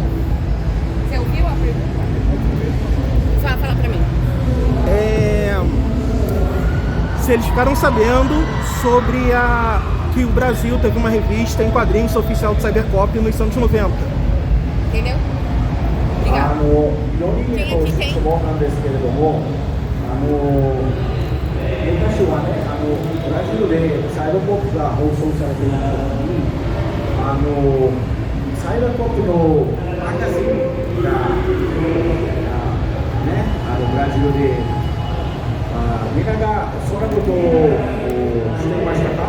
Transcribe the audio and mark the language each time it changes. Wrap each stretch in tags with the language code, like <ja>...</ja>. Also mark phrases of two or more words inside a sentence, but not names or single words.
<pt>Você ouviu a pergunta? Fala pra mim. Se eles ficaram sabendo sobre que o Brasil teve uma revista em quadrinhos oficial do Cybercop nos anos 90. Entendeu? Obrigado. Quem aqui tem?</pt> <ja>昔はね、ブラジルでサイドポップが放送されていた時に、サイドポップのマガジンが、ね、ブラジルで、みんながそんなことをしていましたか？</ja>